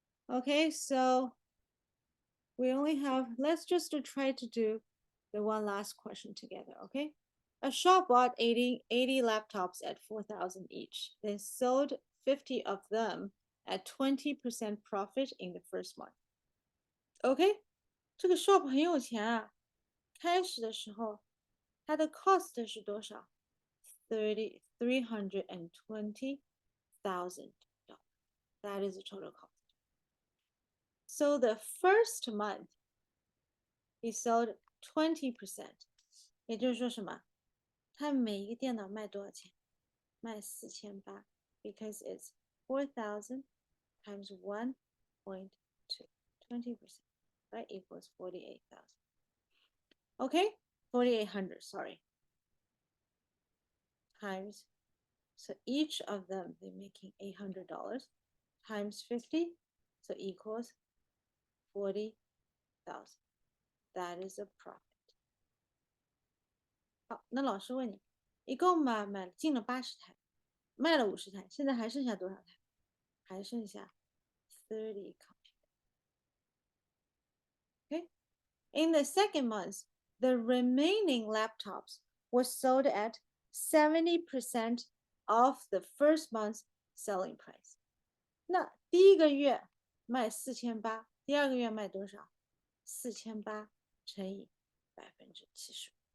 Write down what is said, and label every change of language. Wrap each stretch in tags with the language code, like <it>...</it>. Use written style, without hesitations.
<en>Okay, so we only have, let's just try to do the one last question together, okay? A shop bought 80 laptops at 4,000 each, then sold 50 of them at 20% profit in the first month.</en> <zh>OK， 这个 shop 很有钱啊。开始的时候，它的 cost 是多少？320,000.</zh> <en>That is the total cost. So the first month, he sold 20%. 也就是说什么？他每一个电脑卖多少钱？卖4800 because it's 4,000 times 1.2, 20%, right? Equals 48,000. Okay, 4,800, sorry. Times, so each of them, they're making $800. times 50, so equals 40,000. That is a profit.</en> <zh>好，那老师问你，一共进了80台，卖了50台，现在还剩下多少台？还剩下30 computers.</zh> <en>Okay. In the second month, the remaining laptops were sold at 70% of the first month's selling price.</en> <zh>那第一个月卖4800，第二个月卖多少？4800乘以75%。</zh>